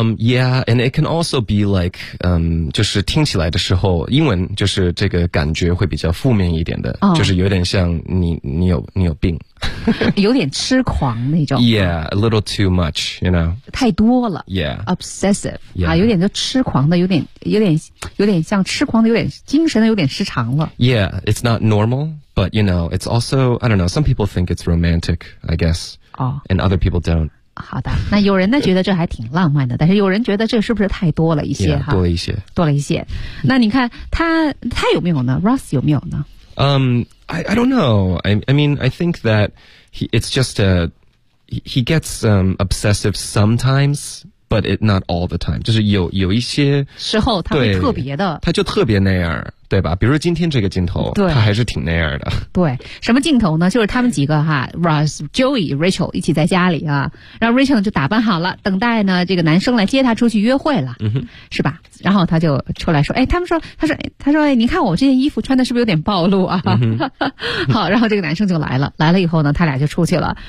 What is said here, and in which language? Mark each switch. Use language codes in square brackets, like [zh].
[en] Yeah, and it can also be like, [zh] 就是听起来的时候，英文就是这个感觉会比较负面一点的、 oh. 就是有点像你有病有点痴狂那种。 [en] Yeah, a little too much, you know. [zh] 太多了。 [en] Yeah. Obsessive. Yeah. [zh] 啊，有点就痴狂的，有点像痴狂的，有点精神的，有点失常了。 [en] Yeah, it's not normal, but you know, it's also, I don't know, some people think it's romantic, I guess. Oh. And other people don't. [zh] 好的，那有人呢觉得这还挺浪漫的，但是有人觉得这是不是太多了一些。 Yeah, 多了一些。多了一些。那你看他有没有呢？Ross 有没有呢？ [en] I don't know. I mean, I think that he gets, obsessive sometimes, but it not all the time. [zh] 就是有一些时候他会特别的。他就特别那样，对吧？比如今天这个镜头，对，他还是挺那样的。对。什么镜头呢？就是他们几个哈 ,Ross, Joey, Rachel 一起在家里啊。然后 Rachel 就打扮好了，等待呢这个男生来接他出去约会了。嗯哼。是吧？然后他就出来说，哎，他说哎，你看我这件衣服穿的是不是有点暴露啊、好，然后这个男生就来了，来了以后呢他俩就出去了。